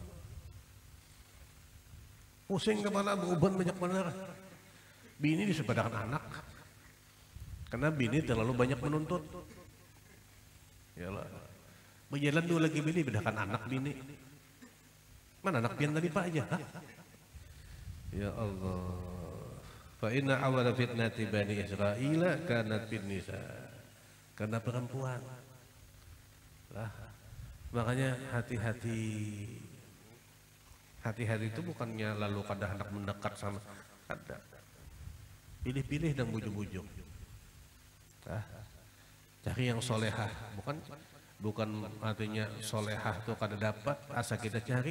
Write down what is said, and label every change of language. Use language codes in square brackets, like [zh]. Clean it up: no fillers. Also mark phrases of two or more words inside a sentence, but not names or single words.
[bjn] Pusing kepala, uban banyak benar. Bini disepadakan anak. Karena bini terlalu banyak menuntut. Yalah. Berjalan dulu lagi bini, bedakan anak bini. Mana anak pian tadi Pak aja? Hah? Ya Allah. [ar] فإن أول فتنة بني إسرائيل كانت في النساء. [bjn] Karena perempuan. Lah. Makanya hati-hati. Hati-hati itu bukannya lalu kada hendak mendekat sama ada. Pilih-pilih dan bujuk-bujuk. Cari yang solehah, bukan artinya solehah itu kada dapat asal kita cari.